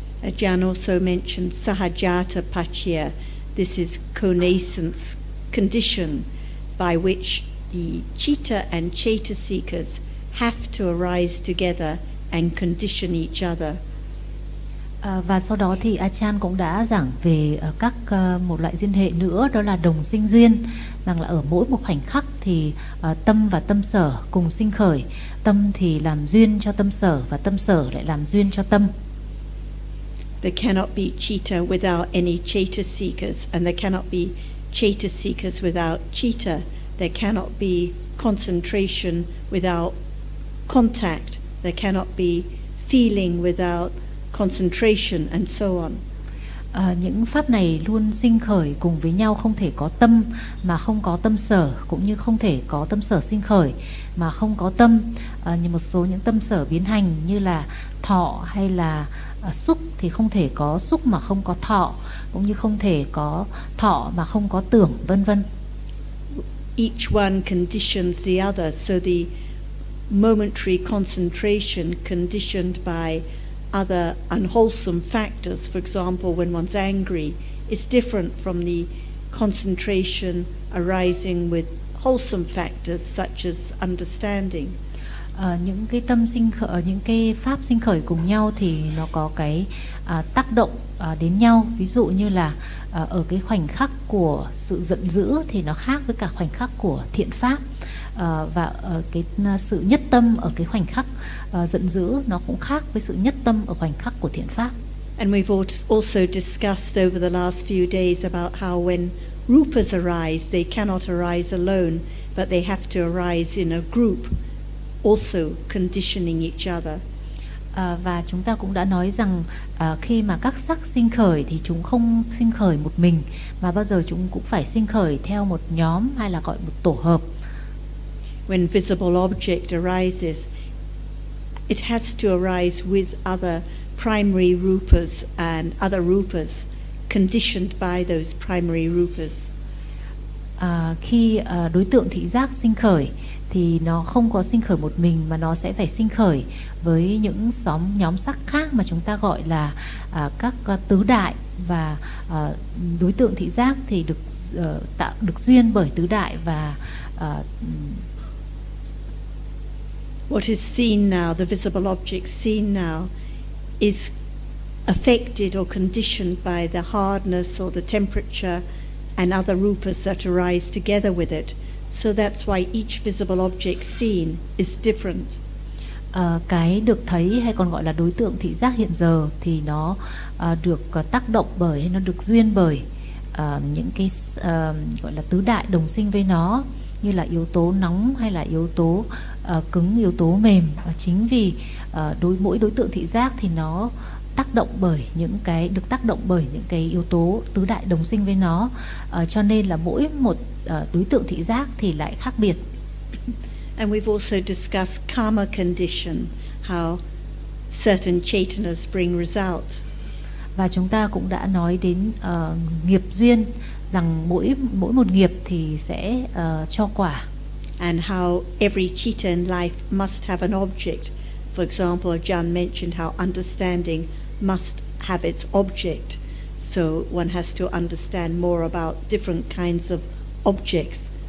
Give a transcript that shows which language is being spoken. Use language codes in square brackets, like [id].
[en] Ajahn also mentioned sahajata paccaya. This is conascence condition by which the citta and cetasikas have to arise together and condition each other. [vi] Và sau đó thì Ajahn cũng đã giảng về các một loại duyên hệ nữa, đó là đồng sinh duyên, rằng là ở mỗi một khoảnh khắc thì tâm và tâm sở cùng sinh khởi, tâm thì làm duyên cho tâm sở và tâm sở lại làm duyên cho tâm. [en] There cannot be citta without any cetasikas, and there cannot be chitta seekers without chitta. There cannot be concentration without contact. There cannot be feeling without concentration, and so on. [vi] Những pháp này luôn sinh khởi cùng với nhau, không thể có tâm mà không có tâm sở, cũng như không thể có tâm sở sinh khởi mà không có tâm. Như một số những tâm sở biến hành như là thọ hay là xúc thì không thể có xúc mà không có thọ, cũng như không thể có thọ mà không có tưởng, vân vân. [en] Each one conditions the other, so the momentary concentration conditioned by other unwholesome factors, for example when one's angry, is different from the concentration arising with wholesome factors such as understanding. [vi] Những cái tâm sinh khởi, những cái pháp sinh khởi cùng nhau thì nó có cái tác động đến nhau. Ví dụ như là ở cái khoảnh khắc của sự giận dữ thì nó khác với cả khoảnh khắc của thiện pháp. Và cái sự nhất tâm ở cái khoảnh khắc giận dữ nó cũng khác với sự nhất tâm ở khoảnh khắc của thiện pháp. [en] And we've also discussed over the last few days about how when rupas arise, they cannot arise alone, but they have to arise in a group, also conditioning each other. [vi] Và chúng ta cũng đã nói rằng khi mà các sắc sinh khởi thì chúng không sinh khởi một mình, mà bao giờ chúng cũng phải sinh khởi theo một nhóm hay là gọi một tổ hợp. [en] When visible object arises, it has to arise with other primary rupas and other rupas conditioned by those primary rupas. [vi] Khi đối tượng thị giác sinh khởi thì nó không có sinh khởi một mình, mà nó sẽ phải sinh khởi với những xóm nhóm sắc khác mà chúng ta gọi là các tứ đại. Và đối tượng thị giác thì được tạo, được duyên bởi tứ đại. Và [en] what is seen now, the visible object seen now, is affected or conditioned by the hardness or the temperature and other rupas that arise together with it. So that's why each visible object seen is different. [vi] Cái được thấy hay còn gọi là đối tượng thị giác hiện giờ thì nó được tác động bởi, hay nó được duyên bởi những cái gọi là tứ đại đồng sinh với nó, như là yếu tố nóng hay là yếu tố cứng, yếu tố mềm. Chính vì đối mỗi đối tượng thị giác thì nó tác động bởi những cái, được tác động bởi những cái yếu tố tứ đại đồng sinh với nó, cho nên là mỗi một đối tượng thị giác thì lại khác biệt. [en] And we've also discussed karma condition, how certain chaitanas bring result. [vi] Và chúng ta cũng đã nói đến nghiệp duyên, rằng mỗi một nghiệp thì sẽ cho quả. [en] And how every chitta in life must have an object. For example, Jan mentioned how understanding must have its object. So one has to understand more about different kinds of objects.